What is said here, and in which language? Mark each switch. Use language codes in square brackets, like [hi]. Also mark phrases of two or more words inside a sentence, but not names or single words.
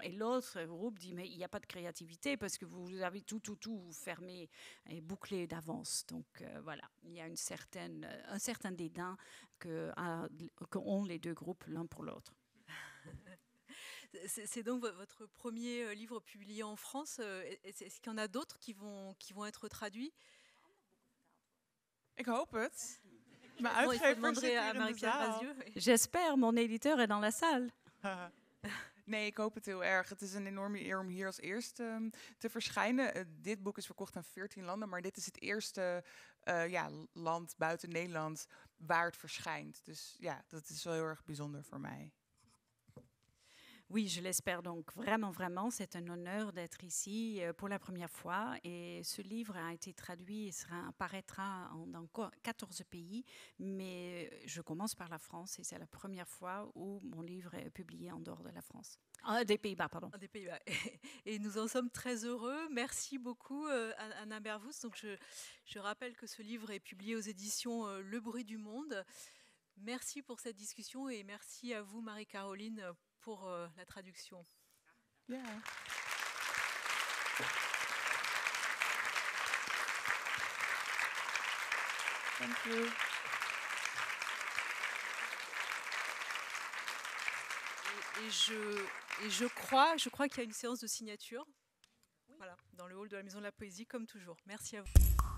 [fr] Et l'autre groupe dit mais il n'y a pas de créativité parce que vous avez tout fermé et bouclé d'avance. Donc voilà, il y a un certain dédain qu'ont les deux groupes l'un pour l'autre. C'est donc votre premier livre publié en France. Est-ce qu'il y en a d'autres qui vont être traduits? [nl] Ik hoop het. Mijn uitgever zit hier in de zaal. [fr] J'espère, mon éditeur est dans la salle. [nl] Nee, ik hoop het heel erg. Het is een enorme eer om hier als eerste te verschijnen. Dit boek is verkocht aan 14 landen, maar dit is het eerste land buiten Nederland waar het verschijnt. Dus ja, dat is wel heel erg bijzonder voor mij. [fr] Oui, je l'espère donc vraiment. C'est un honneur d'être ici pour la première fois. Et ce livre a été traduit et apparaîtra dans 14 pays. Mais je commence par la France et c'est la première fois où mon livre est publié en dehors de la France. Des Pays-Bas, pardon. Des Pays-Bas. Et nous en sommes très heureux. Merci beaucoup, Anna Bervoets. Donc je rappelle que ce livre est publié aux éditions Le Bruit du Monde. Merci pour cette discussion et merci à vous, Marie-Caroline, pour la traduction. [en] Yeah. Thank you. [fr] Et je crois qu'il y a une séance de signature. Voilà, dans le hall de la Maison de la Poésie, comme toujours. Merci à vous.